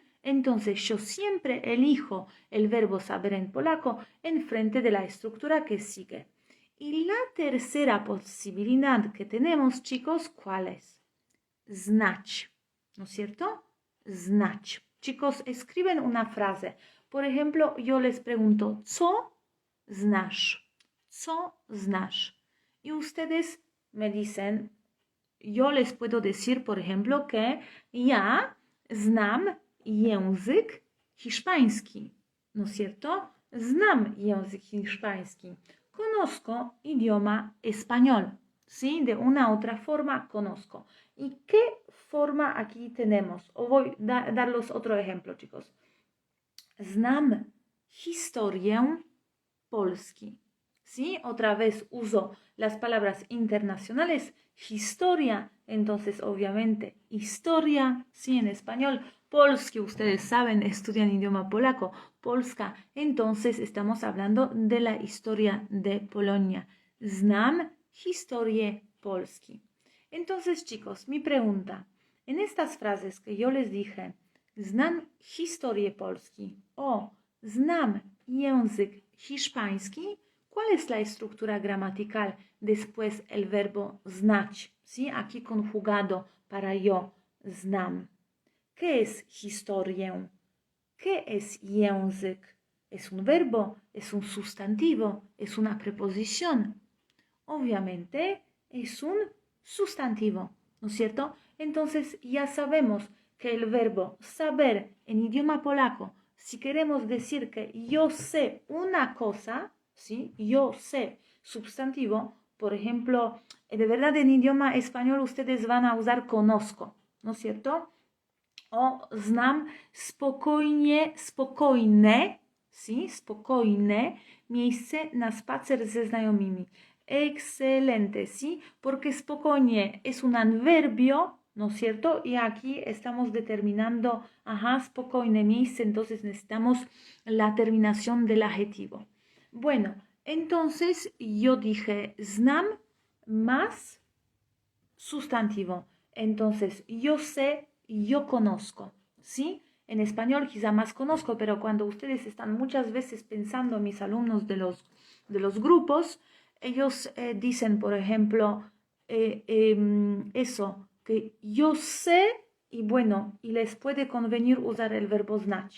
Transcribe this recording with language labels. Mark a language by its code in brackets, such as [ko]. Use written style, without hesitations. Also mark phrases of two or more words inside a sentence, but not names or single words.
[es] Entonces yo siempre elijo el verbo saber en polaco en frente de la estructura que sigue. Y la tercera posibilidad que tenemos, chicos, ¿cuál es? Znać, ¿no es cierto? Znać. Chicos, escriben una frase. Por ejemplo, yo les pregunto, [pl] ¿co znasz? ¿Co znasz? [es] Y ustedes me dicen, yo les puedo decir, por ejemplo, que [pl] ja znam język hiszpański, [es] ¿no es cierto? [pl] Znam język hiszpański. [es] Conozco idioma español, ¿sí? De una u otra forma conozco. ¿Y qué forma aquí tenemos? O voy a darles otro ejemplo, chicos. [pl] Znam historię Polski. [es] ¿Sí? Otra vez uso las palabras internacionales. Historia, entonces obviamente historia, sí, en español. Polski, ustedes saben, estudian idioma polaco. Polska, entonces estamos hablando de la historia de Polonia. [pl] Znam historię Polski. [es] Entonces, chicos, mi pregunta, en estas frases que yo les dije, [pl] znam historię Polski o znam język hiszpański, [es] ¿cuál es la estructura gramatical después el verbo znać? ¿Sí? Aquí conjugado para yo, znam. ¿Qué es historię? ¿Qué es język? ¿Es un verbo? ¿Es un sustantivo? ¿Es una preposición? Obviamente es un sustantivo, ¿no es cierto? Entonces ya sabemos que el verbo saber en idioma polaco, si queremos decir que yo sé una cosa, ¿sí? Yo sé sustantivo, por ejemplo, de verdad en idioma español ustedes van a usar conozco, ¿no es cierto? [pl] O znam spokojne, ¿sí? Spokojne miejsce na spacer ze znajomymi. [es] Excelente, ¿sí? Porque spokojnie es un adverbio, ¿no es cierto? Y aquí estamos determinando, [pl] spokojne miejsce, [es] entonces necesitamos la terminación del adjetivo. Bueno, entonces yo dije znam más sustantivo. Entonces, yo sé, yo conozco, ¿sí? En español quizá más conozco, pero cuando ustedes están muchas veces pensando, mis alumnos de los grupos, ellos dicen, por ejemplo, eso, que yo sé, y bueno, y les puede convenir usar el verbo znać.